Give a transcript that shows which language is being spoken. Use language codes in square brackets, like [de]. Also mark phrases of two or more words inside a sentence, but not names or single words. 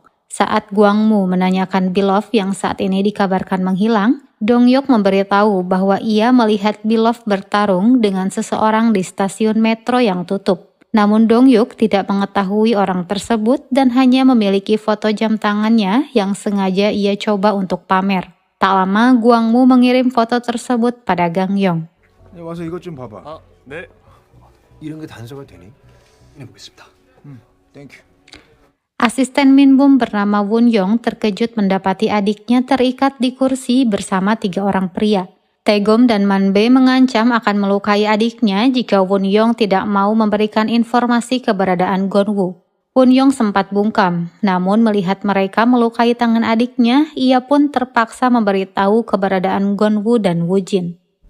[id] Saat Gwang-mu menanyakan Bilof yang saat ini dikabarkan menghilang, Dong-yuk memberitahu bahwa ia melihat Bilof bertarung dengan seseorang di stasiun metro yang tutup. Namun Dong-yuk tidak mengetahui orang tersebut dan hanya memiliki foto jam tangannya yang sengaja ia coba untuk pamer. Tak lama Gwang-mu mengirim foto tersebut pada Gang Yong. [ko] 와서 이것 좀 봐봐. 네. 이런 게 단서가 되니? 해보겠습니다. [en] thank you. [id] Asisten Min-bum bernama Won Yong terkejut mendapati adiknya terikat di kursi bersama 3 orang pria. Taegom dan Man-bae mengancam akan melukai adiknya jika Won Yong tidak mau memberikan informasi keberadaan Gon-woo. Won Yong sempat bungkam, namun melihat mereka melukai tangan adiknya, ia pun terpaksa memberitahu keberadaan Gon-woo dan Woo Jin.